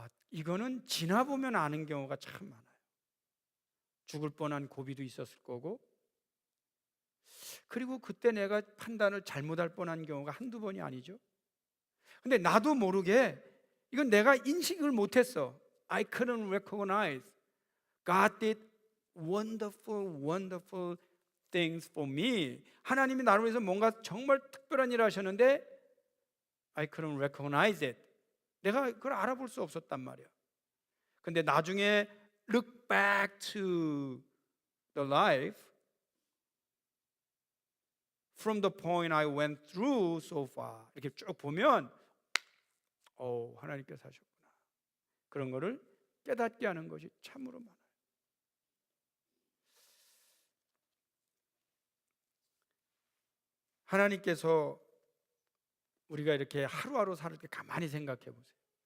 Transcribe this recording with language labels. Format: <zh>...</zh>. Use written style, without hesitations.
<ko>이거는 지나보면 아는 경우가 참 많아요. 죽을 뻔한 고비도 있었을 거고, 그리고 그때 내가 판단을 잘못할 뻔한 경우가 한두 번이 아니죠. 근데 나도 모르게 이건 내가 인식을 못했어.</ko> <en>I couldn't recognize God did wonderful things for me.</en> <ko>하나님이 나를 위해서 뭔가 정말 특별한 일을 하셨는데</ko> <en>I couldn't recognize it.</en> <ko>내가 그걸 알아볼 수 없었단 말이야. 근데 나중에</ko> <en>look back to the life, from the point I went through so far.</en> <ko>이렇게 쭉 보면 하나님께서 하셨구나. 그런 거를 깨닫게 하는 것이 참으로 많아요. 하나님께서 우리가 이렇게 하루하루 살 때 가만히 생각해 보세요.</ko>